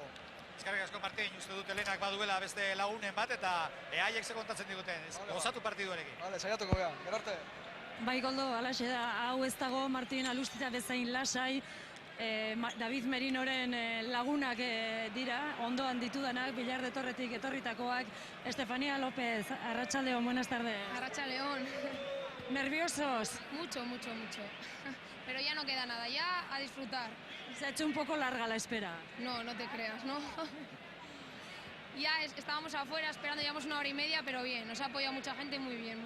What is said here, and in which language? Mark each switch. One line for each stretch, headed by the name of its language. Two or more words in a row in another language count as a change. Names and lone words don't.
Basque: Eskerrik asko Martin, uste dut Elenak baduela beste lagunen bat, eta haiek ze kontatzen diguten, gozatu partiduarekin. Bale, saiatuko geha, gerarte. Bai, Koldo, alaxe da, hau ez dago Martin Alustita bezain lasai, David Merinoren lagunak dira, ondoan ditudanak, Bilar de Torretik etorritakoak, Estefania López, Arratsaldeon,
Spanish: buenas tardes.
Basque: Arratsaldeon.
Spanish: ¿Nerviosos? Mucho. Pero ya no queda nada, ya a disfrutar. Se ha hecho un poco larga la espera. No te creas, ¿no? Ya estábamos afuera esperando, llevamos 1 hora y media, pero bien, nos ha apoyado mucha gente, muy bien.